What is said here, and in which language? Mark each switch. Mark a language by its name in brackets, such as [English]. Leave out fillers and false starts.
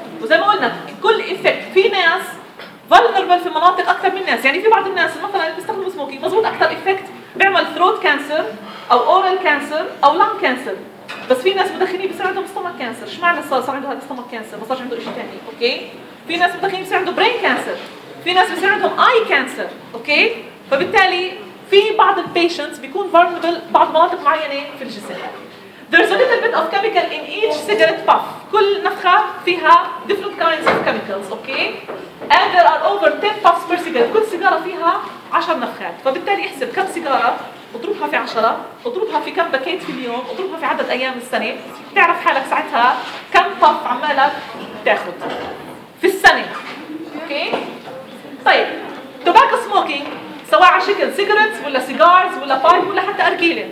[Arabic] وزي ما قلنا كل افكت, في ناس vulnerable في مناطق اكثر من ناس, يعني في بعض الناس مثلا بيستخدموا سموكي مزبوط اكثر افكت بيعمل throat cancer او oral cancer او lung cancer, بس في ناس مدخنين بصير عندهم stomach cancer. شو معنى صار عنده هذا stomach cancer؟ ما صارش عنده شيء ثاني اوكي. في ناس مدخنين بصير عنده brain cancer, في ناس بصير عندهم eye cancer اوكي. فبالتالي في بعض البيشنتس بيكون vulnerable بعض مناطق معينه في الجسم. [English] There's a little bit of chemical in each cigarette puff. [Arabic] كل نفخة فيها [English] different kinds of chemicals, okay? And there are over 10 puffs per cigarette. [Arabic] كل سيجارة فيها 10 نفخات. فبالتالي احسب كم سيجارة اضربها في 10, اضربها في كم باكيت في اليوم, اضربها في عدد أيام السنة, تعرف حالك ساعتها كم puff عمالك تاخد في السنة, okay? طيب, tobacco smoking سواء على شكل سيجرتس ولا سيجارز ولا بايب ولا حتى ارجيله.